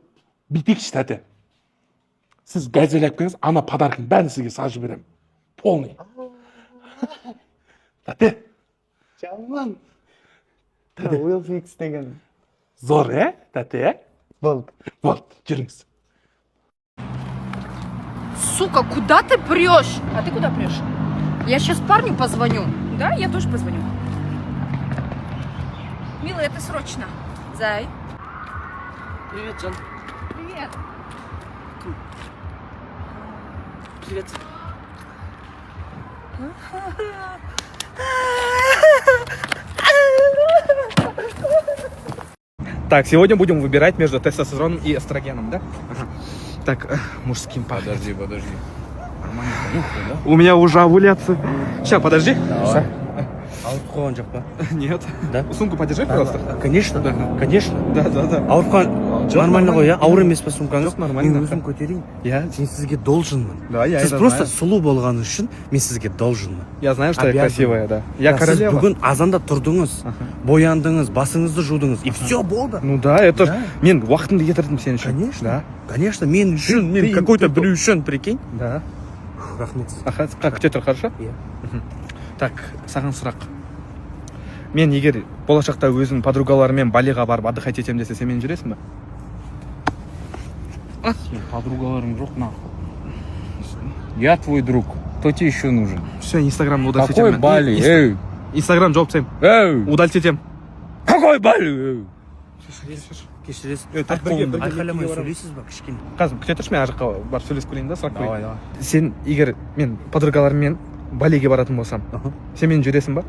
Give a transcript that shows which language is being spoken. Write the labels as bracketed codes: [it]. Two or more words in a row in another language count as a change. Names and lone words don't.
[kk] Бүйтейікші, тәте. Сіз газель алып келіңіз, ана подарканы бәрін сізге сажып беремін. Полный. Тәте. Жаман. Уилл Фикс деген. Зор, тәте? Болды. Жүріңіз. [ru] Сука, куда ты прешь? А ты куда прешь? Я сейчас парню позвоню. Да, я тоже позвоню. Милый, это срочно. Зай. Привет, Жан. Привет. Привет. Так, сегодня будем выбирать между тестостероном и эстрогеном, да? Так, мужским пахнет. Подожди. Нормально понюхай, да? У меня уже овуляция. Сейчас, подожди. [kk] Ауырып қойған жоқ па? [ru] Нет. Да? Сумку подержи, пожалуйста. Конечно, конечно. Да. [kk] Ауырып қойған нормально ғой, я? Ауыр емес па сумкаңыз? Жоқ, нормально. Мен өзім көтерейін. [ru] Я? [kk] Мен сізге должынмын. [ru] Да, я [kk] Сіз [ru] это просто знаю. [kk] сұлу болғаны үшін мен сізге должынмын. [ru] Я знаю, что я Обязан. красивая, да. Я [kk] Сіз [ru] королева. [kk] бүгін азанда тұрдыңыз, бояндыңыз, басыңызды жудыңыз, [ru] и все болды. Ну да, это ж... [kk] Мен уақытымды кетірдім сен үшін. [ru] Конечно. Да. [kk] Конечно, мен үшін, мен какой-то біреу үшін, прикинь. [ru] Да. [kk] Рахмет. Как күте тұр, хорошо? Иә. Так, саған сұрақ. Мен егер болашақта өзім подругаларымен Балиға барып отдыхать етем десе, сен мен жүресің ба? Сен подругаларың жоқ, нахуй. [ru] Я твой друг. Кто тебе еще нужен? Все, Инстаграм удалить Какой [kk] етем. [ru] Бали? [kk] Инстаграм жауып тастаймын. Удалить етем. [ru] Какой Бали? [kk] кешіресіз айқайламай сөйлейсіз ба кішкене? қазір күте тұршы, мен ар жаққа барып сөйлесіп келейін да, сұрақ давай қояйын. давай. Сен егер мен подругаларыммен Балиге баратын болсам, сен мені жүресің ба?